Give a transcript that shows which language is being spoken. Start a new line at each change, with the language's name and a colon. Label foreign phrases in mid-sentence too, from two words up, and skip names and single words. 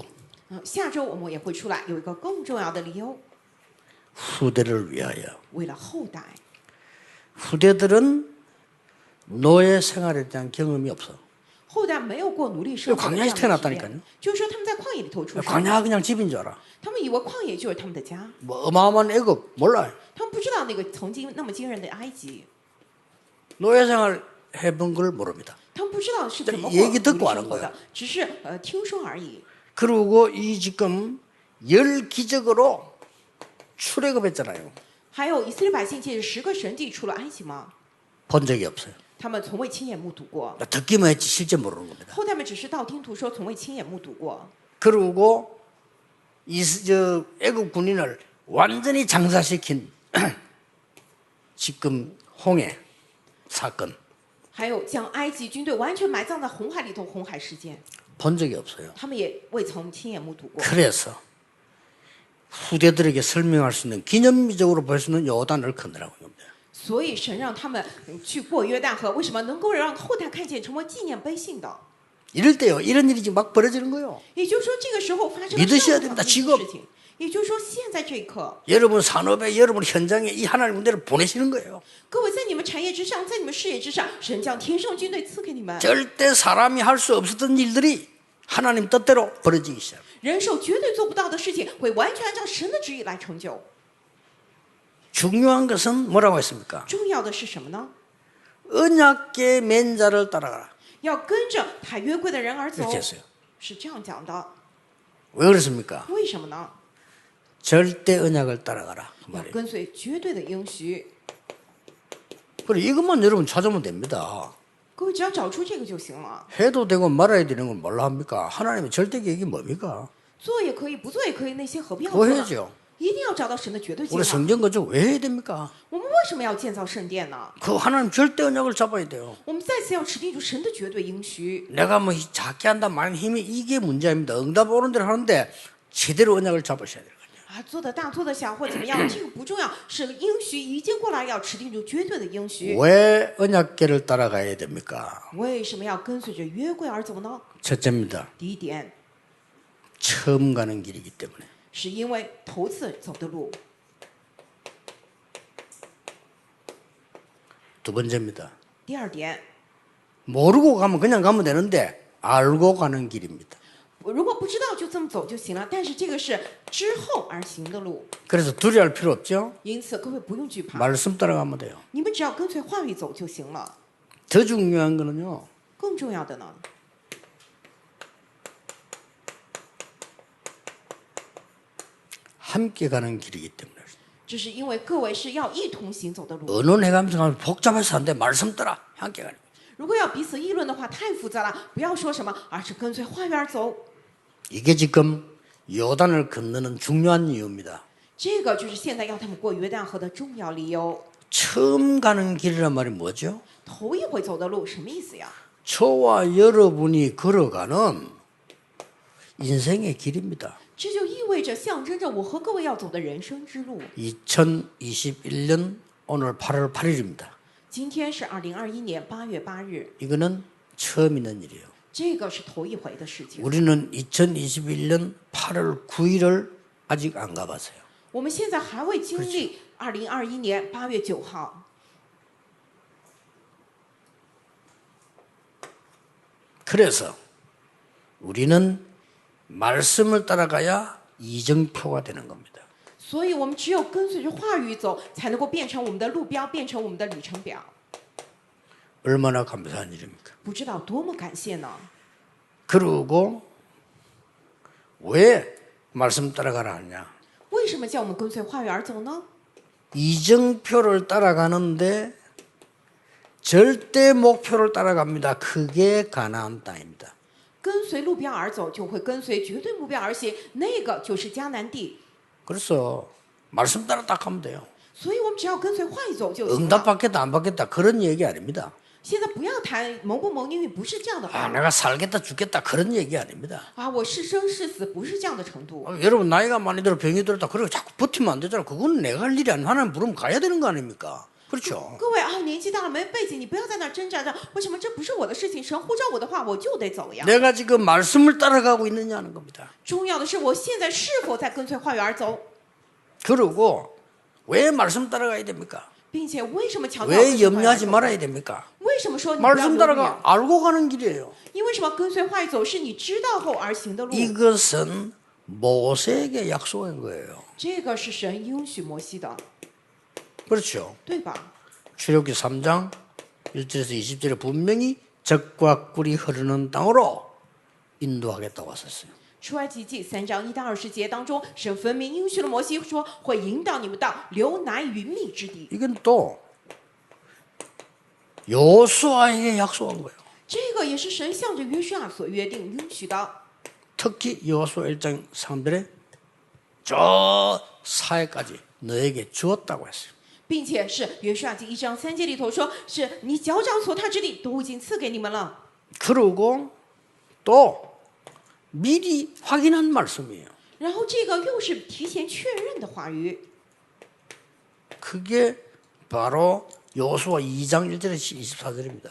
Chinese: 下周我们也会出来，有一个更重要的理由，
Korean: 후대를 위하여.
Chinese: 为了后代。
Korean: 후대들은 노예 생활에 대한 경험이 없어.
Chinese: 后代没有过奴隶生活的这
Korean: 광야에서
Chinese: 样的体
Korean: 태어났다니까요.
Chinese: 验，就是说他们在旷野里头出生，
Korean: 광야 그냥 집인 줄 알아.
Chinese: 他们以为旷野就是他们的家，
Korean: 뭐 어마어마한 애굽 몰라요.
Chinese: 他们不知道那个曾经那么惊人的埃及，
Korean: 노예 생활 해본 걸 모릅니다.
Chinese: 他们不知道是怎么过
Korean: 얘기
Chinese: 奴
Korean: 듣고
Chinese: 隶
Korean: 하는
Chinese: 生活
Korean: 거예요
Chinese: 的，只是听说而已。
Korean: 그리고 이 지금 열 기적으로 출애굽했잖아요.
Chinese: 还有以色列百姓借着10个神迹出了埃及吗？
Korean: 본 적이 없어요.
Chinese: 他们从未亲眼目睹过，
Korean: 듣기만 했지 실제 모르는 겁니다.
Chinese: 后代们只是道听途说，从未亲眼目睹过。
Korean: 그리고 저 애굽 군인을 완전히 장사시킨 지금 홍해 사건
Chinese: 还有将埃及军队完全埋葬在红海里头，红海事件，
Korean: 본 적이 없어요.
Chinese: 他们也未曾亲眼目睹过。
Korean: 그래서 후대들에게 설명할 수 있는 기념비적으로 볼 수 있는 요단을 건너라고 합니다.
Chinese: 所以神让他们去过约旦河，为什么能够让后代看见，成为纪念碑性的？
Korean: 이럴 때요 이런 일이 지금 막 벌어지는 거예요.
Chinese: 也就是说，这个时候发生了
Korean: 믿으셔야
Chinese: 这
Korean: 됩니다
Chinese: 样的
Korean: 지금
Chinese: 事情。也就是说，现在这一刻，
Korean: 여러분 산업에 여러분 현장에 이 하나님 군대를 보내시는 거예요.
Chinese: 各位在你们产业之上，在你们事业之上，神将天上军队赐给你们，
Korean: 절대 사람이 할 수 없었던 일들이 하나님 뜻대로 벌어지기 시작.
Chinese: 人手绝对做不到的事情，会完全按照神的旨意来成就。
Korean: 중요한 것은 뭐라고 했습니까?
Chinese: 重要的是什么呢？
Korean: 언약계 맨자를 따라가라.
Chinese: 要跟着抬约柜的人而走
Korean: 이렇게 ， 했어요.
Chinese: 是这样讲的。
Korean: 왜 그렇습니까?
Chinese: 为什么呢？
Korean: 절대 언약을 따라가라. 그
Chinese: 要
Korean: 말이에요.
Chinese: 跟随绝对的应许。
Korean: 그래 이것만 여러분 찾으면 됩니다.
Chinese: 各位只要找出这个就行了，
Korean: 해도 되고 말아야 되는 건 뭘로 합니까? 하나님의 절대 계획이 뭡니까?
Chinese: 做也可以，不做也可以，那些何必要
Korean: 그거
Chinese: 做呢？
Korean: 해야죠.
Chinese: 一定要找到神的绝对计
Korean: 우리
Chinese: 划。
Korean: 성전 건축 왜 해야 됩니까?
Chinese: 我们为什么要建造圣殿呢？
Korean: 그 하나님 절대 언약을 잡아야 돼요.
Chinese: 我们再次要持定住神的绝对应许。
Korean: 내가 뭐 작게 한다 많은 힘이 이게 문제입니다. 응답 오는 대로 하는데 제대로 언약을 잡으셔야 돼요.
Chinese: 啊，做的大做的小或怎么样，这个不重要，是应许已经过来，要持定住绝对的应许。
Korean: 왜 언약궤를 따라가야 됩니까?
Chinese: 为什么要跟随着约柜而走呢？
Korean: 첫째입니다.
Chinese: 第一点，
Korean: 처음 가는 길이기 때문에.
Chinese: 是因为头次走的路。
Korean: 두 번째입니다.
Chinese: 第二点，
Korean: 모르고 가면 그냥 가면 되는데 알고 가는 길입니다.
Chinese: 如果不知道就这么走就行了，但是这个是之后而行的路，
Korean: 그래서 두려워할 필요 없죠.
Chinese: 因此各位不用惧怕，
Korean: 말씀 따라가면 돼요.
Chinese: 你们只要跟随话语走就行了。
Korean: 더 중요한 거는요.
Chinese: 更重要的呢，
Korean: 함께 가는 길이기 때문에.
Chinese: 这是因为各位是要一同行走的路。
Korean: 언론해가면서 가면 복잡해서 안 돼. 말씀 따라 함께 가는.
Chinese: 如果要彼此议论的话，太复杂了，不要说什么，而是跟随话语而走。
Korean: 이게 지금 요단을 건너는 중요한 이유입니다.
Chinese: 这个就是现在要他们过约旦河的重要理由。
Korean: 처음 가는 길이란 말이 뭐죠?
Chinese: 头一回走的路什么意思呀？
Korean: 저와 여러분이 걸어가는 인생의 길입니다.
Chinese: 这就意味着象征着我和各位要走的人生之路。
Korean: 2021년 오늘 8월 8일입니다.
Chinese: 今天是2021年8月8日，
Korean: 이거는 처음 있는 일이에요.
Chinese: 这个是头一回的事情。
Korean: 우리는 2021년 8월 9일을 아직 안 가봤어요.
Chinese: 我们现在还未经历2021年8月9号。
Korean: 그래서 우리는 말씀을 따라가야 이정표가 되는 겁니다.
Chinese: 所以我们只有跟随着话语走，才能够变成我们的路标，变成我们的里程表。
Korean: 얼마나 감사한 일입니까?
Chinese: 不知道多么感谢呢？
Korean: 그리고 왜 말씀 따라가라 하냐?
Chinese: 为什么叫我们跟随话语而走呢？
Korean: 이정표를 따라가는데 절대 목표를 따라갑니다. 그게 가나안 땅입니다.
Chinese: 跟随路标而走，就会跟随绝对目标而行，那个就是迦南地。
Korean: 그래서 말씀 따라 딱 하면 돼요.
Chinese: 所以我们只要跟随话语走就行了。
Korean: 응답받겠다 안 받겠다 그런 얘기 아닙니다.
Chinese: 现在不要谈蒙不蒙应允，不是这样的 아 话
Korean: 내가 살겠다 죽겠다 그런 얘기 아닙니다. 啊！
Chinese: 我是生是死，不是这样的程度。
Korean: 여러분 나이가 많이 들어 병이 들었다 그러고 자꾸 버티면 안 되잖아. 그건 내가 할 일이 아니야. 하나님 부르면 가야 되는 거 아닙니까? 그렇죠.
Chinese: 各位啊，年纪大了没背景，你不要在那儿挣扎着，为什么这不是我的事情？神呼召我的话，我就得走呀。
Korean: 내가 지금 말씀을 따라가고 있느냐는 겁니다.
Chinese: 重要的是，我现在是否在跟随话语而走，
Korean: 그리고 왜 말씀 따라가야 됩니까?
Chinese: 并且为什么强调跟
Korean: 왜
Chinese: 随话语而
Korean: 염려하지
Chinese: 走？
Korean: 말아야 됩니까?
Chinese: 为什么说你不要
Korean: 말씀
Chinese: 犹豫？
Korean: 따라가 알고 가는 길이에요.
Chinese: 因为什么？跟随话语走是你知道后而行的路。
Korean: 이것은 모세에게 약속한 거예요.
Chinese: 这个是神应许摩西的，
Korean: 그렇죠.
Chinese: 对吧？
Korean: 출애굽기 3장 1절에서 20절에 분명히 젖과 꿀이 흐르는 땅으로 인도하겠다고 하셨어요.
Chinese: 出埃及记3章1到20节当中，神分明应许了摩西说，会引导你们到流奶与蜜之地。
Korean: 이건 또 여호수아에게 약속한 거예요.
Chinese: 这个也是神向着约书亚所约定应许的。
Korean: 특히 여호수아 1장 3절에 저 사해까지 너에게 주었다고 했어요.
Chinese: 并且是约书亚记1章3节里头说，是你脚掌所踏之地都已经赐给你们了。
Korean: 그리고 또 미리 확인한 말씀이에요.
Chinese: 然后这个又是提前确认的话语，
Korean: 그게 바로 여호수아 2장 1절에서 24절입니다.